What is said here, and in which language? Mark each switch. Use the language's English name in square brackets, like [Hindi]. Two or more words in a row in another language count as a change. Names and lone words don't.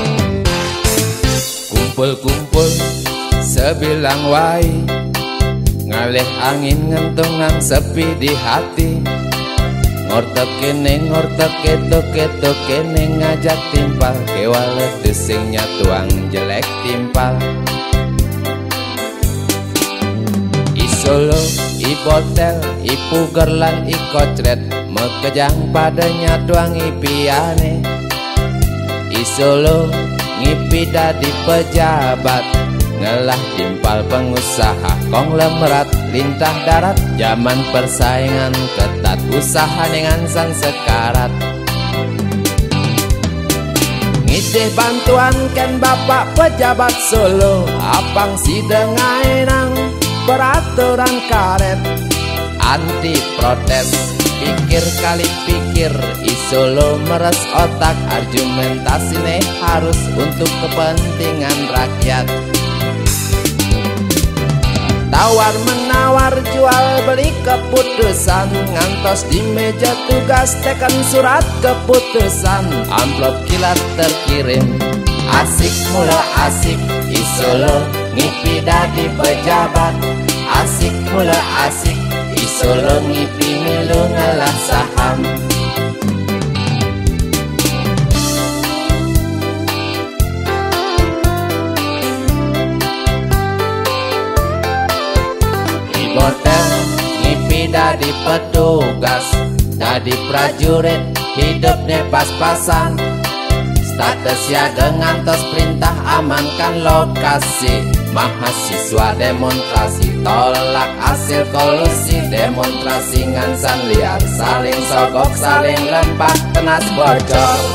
[Balinese] Kumpul-kumpul sebilang wai, ngalih angin ngentungan [Indonesian] sepi di hati. [Balinese] Ngortek ketok kene ngajak timpal, kewala desingnya tuang jelek timpal. Solo, i botel, i puger lan i kocret, mekejang padanya tuang i piane. I solo, ngipi dadi pejabat, ngelah timpal [Indonesian] pengusaha konglomerat lintah darat. Zaman persaingan ketat, usaha dengan san sekarat. [Balinese] Ngideh bantuan ken bapak pejabat Solo, apang si dengainang [Indonesian] peraturan karet. Anti protes, pikir kali pikir, i Solo meres otak, argumentasine harus untuk kepentingan rakyat. Tawar menawar jual beli keputusan, ngantos di meja tugas tekan surat keputusan, amplop kilat terkirim. [Balinese] Asik mula asik, i Solo ngipi dadi pejabat. Asik mula asik, i Solo ngipi milu ngalah saham. I botel ngipi dadi petugas, dadi prajurit [Indonesian] hidupnya pas-pasan. Status siaga ngantos perintah amankan lokasi. Mahasiswa demonstrasi tolak hasil kolusi. Demonstrasi ngansan liar, saling sogok saling lempar, tenas bocor.